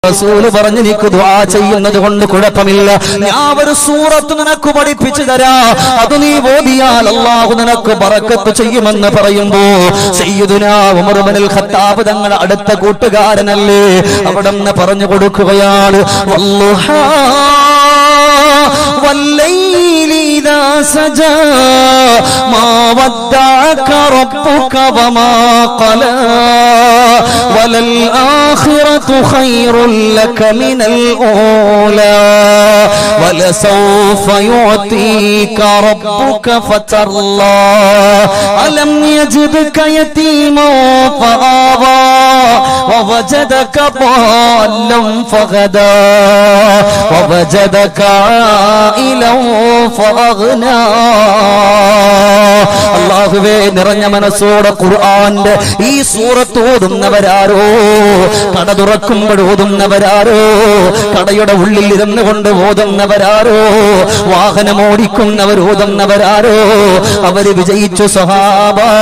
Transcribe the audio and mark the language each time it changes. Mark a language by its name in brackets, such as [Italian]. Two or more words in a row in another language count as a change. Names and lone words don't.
[Malayalam] റസൂൽ പറഞ്ഞു നിനക്ക് ദുആ ചെയ്യുന്നത് കൊണ്ട് കുഴപ്പമില്ല, ഞാൻ ഒരു സൂറത്ത് നിനക്ക് പഠിപ്പിച്ചു തരാം, അത് നീ ഓതിയാൽ അല്ലാഹു നിനക്ക് ബറക്കത്ത് ചെയ്യുമെന്ന് പറയുമ്പോ സയ്യിദുനാ ഉമർ ഇബ്നുൽ ഖത്താബ് തങ്ങളുടെ അടുത്ത കൂട്ടുകാരനല്ലേ അവിടെന്ന് പറഞ്ഞു കൊടുക്കുകയാണ്, വല്ലാഹ [Arabic] والليل إذا سجى ما ودعك ربك وما قلى وللآخرة خير لك من الأولى ولسوف يعطيك ربك فترضى ألم يجدك يتيما فآوى ووجدك ضالا فهدى ووجدك عائلا فأغنى. [Malayalam] അല്ലാഹുവേ, നിറഞ്ഞ മനസ്സോടെ ഖുർആന്റെ ഈ സൂറത്ത് ഓതുന്നവരാരോ, കട തുറക്കുമ്പോൾ ഓതുന്നവരാരോ, കടയുടെ ഉള്ളിൽ ഇരുന്നു കൊണ്ട് ഓതുന്നവരാരോ, വാഹനം ഓടിക്കുന്നവർ ഓതുന്നവരാരോ, അവര് വിജയിച്ചു സഹാബ.